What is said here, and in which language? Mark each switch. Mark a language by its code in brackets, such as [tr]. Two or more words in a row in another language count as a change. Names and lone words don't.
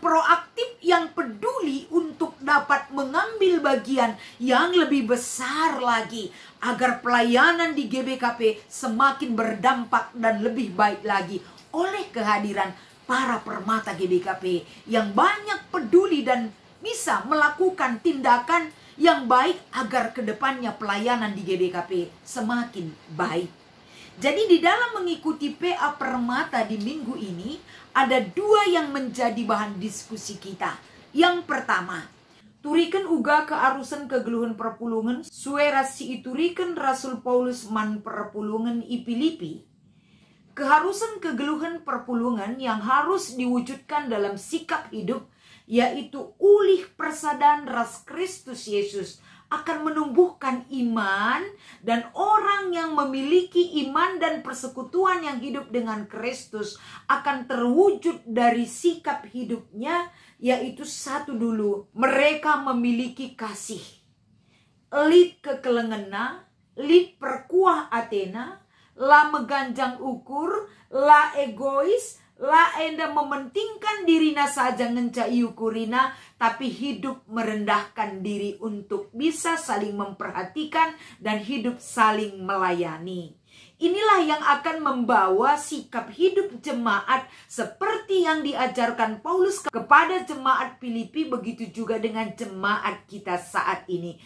[id] proaktif, yang peduli untuk dapat mengambil bagian yang lebih besar lagi agar pelayanan di GBKP semakin berdampak dan lebih baik lagi oleh kehadiran para Permata GBKP yang banyak peduli dan bisa melakukan tindakan yang baik agar kedepannya pelayanan di GBKP semakin baik. Jadi di dalam mengikuti PA Permata di minggu ini ada dua yang menjadi bahan diskusi kita. Yang pertama, [btx] turiken uga kearusan kegeluhan perpulungan suera si ituriken Rasul Paulus man perpulungan i Filipi. [id] Keharusan kegeluhan perpulungan yang harus diwujudkan dalam sikap hidup, yaitu [btx] ulih persadaran ras [id] Kristus Yesus akan menumbuhkan iman, dan orang yang memiliki iman dan persekutuan yang hidup dengan Kristus akan terwujud dari sikap hidupnya, yaitu satu dulu, mereka memiliki kasih. [btx] Lit kekelengena, lit perkuah Athena, la meganjang ukur, la egois, la enda mementingkan dirina saja ngencai ukurina, [id] tapi hidup merendahkan diri untuk bisa saling memperhatikan dan hidup saling melayani. Inilah yang akan membawa sikap hidup jemaat seperti yang diajarkan Paulus kepada jemaat Filipi, begitu juga dengan jemaat kita saat ini.